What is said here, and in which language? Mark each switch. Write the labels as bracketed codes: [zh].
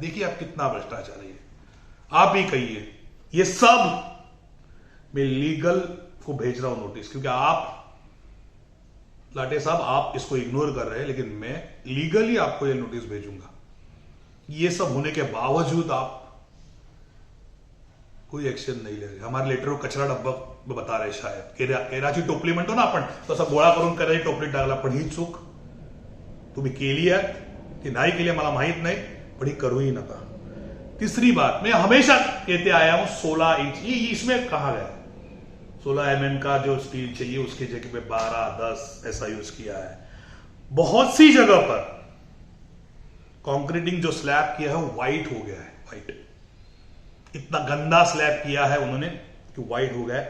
[hi] देखिए आप कितना भ्रष्टाचार है, आप ही कहिए। ये सब मैं लीगल को भेज रहा हूं नोटिस, क्योंकि आप लाटे साहब आप इसको इग्नोर कर रहे हैं, लेकिन मैं लीगली आपको ये नोटिस भेजूंगा। ये सब होने के बावजूद आप कोई एक्शन नाही ले। हमारे लेटर कचरा डब्बा बता रहे शायद, [mr] केराची टोपली म्हणतो ना आपण, तसं गोळा करून करायची टोपलीत टाकला, पण ही चूक तुम्ही केली आहे की नाही केली मला माहित नाही, पण ही करूही नका। [hi] तीसरी बात, मैं हमेशा कहते आया हूं 16 इंच, ये इसमें कहा गया 16 mm का जो स्टील चाहिए उसकी जगह पे 12-10 ऐसा यूज किया है। बहुत सी जगह पर कंक्रीटिंग जो स्लैब किया है वो व्हाइट हो गया है, व्हाइट, इतना गंदा स्लैब किया है उन्होंने कि व्हाइट हो गया है।